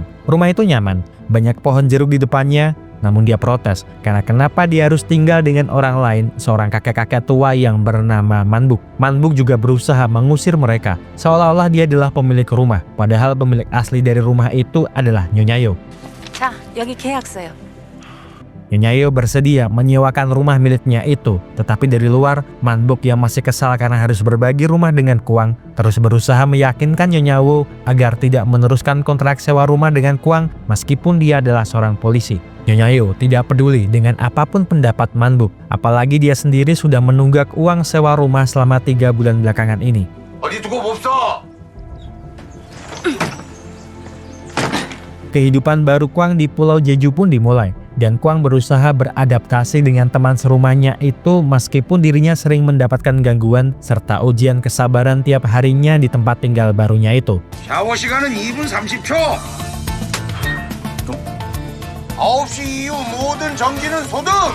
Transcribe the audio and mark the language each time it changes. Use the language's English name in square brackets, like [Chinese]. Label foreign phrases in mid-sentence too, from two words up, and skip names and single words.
[Indonesian] Rumah itu nyaman, banyak pohon jeruk di depannya, namun dia protes karena kenapa dia harus tinggal dengan orang lain, seorang kakek-kakek tua yang bernama Manbuk. Manbuk juga berusaha mengusir mereka, seolah-olah dia adalah pemilik rumah, padahal pemilik asli dari rumah itu adalah Nyonya Yo. [Korean] 자, 여기 계약서요. [Indonesian] Nyonya Yo bersedia menyewakan rumah miliknya itu, tetapi dari luar, Manbuk yang masih kesal karena harus berbagi rumah dengan Kwang terus berusaha meyakinkan Nyonya Wo agar tidak meneruskan kontrak sewa rumah dengan Kwang meskipun dia adalah seorang polisi. Nyonya Yo tidak peduli dengan apapun pendapat Manbuk, apalagi dia sendiri sudah menunggak uang sewa rumah selama 3 bulan belakangan ini. Kehidupan baru Kwang di Pulau Jeju pun dimulai, dan Kwang berusaha beradaptasi dengan teman serumahnya itu meskipun dirinya sering mendapatkan gangguan serta ujian kesabaran tiap harinya di tempat tinggal barunya itu. [Korean] 샤워 시간은 2분 30초. 9시 이후 모든 전기는 소등.